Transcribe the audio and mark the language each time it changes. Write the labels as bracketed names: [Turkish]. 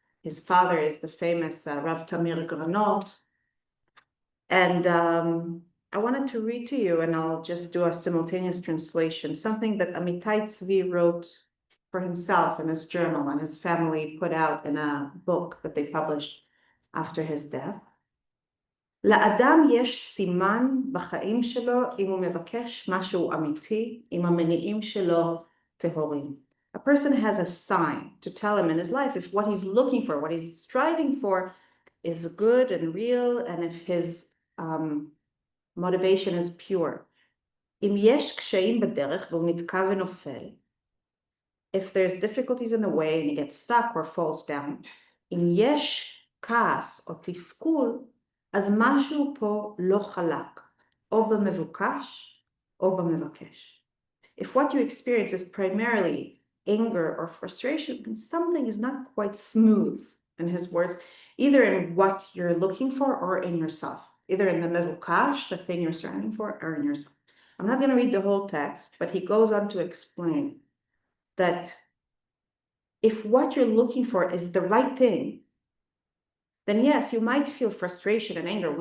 [English] His father is the famous Rav Tamir Granot. And I wanted to read to you, and I'll just do a simultaneous translation, something that Amitai Tzvi wrote for himself in his journal, and his family put out in a book that they published after his death. [Hebrew] לאדם יש סימן בחיים שלו אם הוא מבקש משהו אמיתי, אם המניעים שלו טהורים. [English] A person has a sign to tell him in his life if what he's looking for, what he's striving for is good and real, and if his motivation is pure. [Hebrew] אם יש קשיים בדרך והוא נתקע ונופל, [English] if there's difficulties in the way and he gets stuck or falls down, [Hebrew] אם יש כעס או תסכול, אז משהו פה לא חלק, או במבוקש או במבקש. [English] If what you experience is primarily anger or frustration, then something is not quite smooth, in his words, either in what you're looking for or in yourself, either in the mevukash, the thing you're striving for, or in yourself. I'm not going to read the whole text, but he goes on to explain that if what you're looking for is the right thing, then yes, you might feel frustration and anger.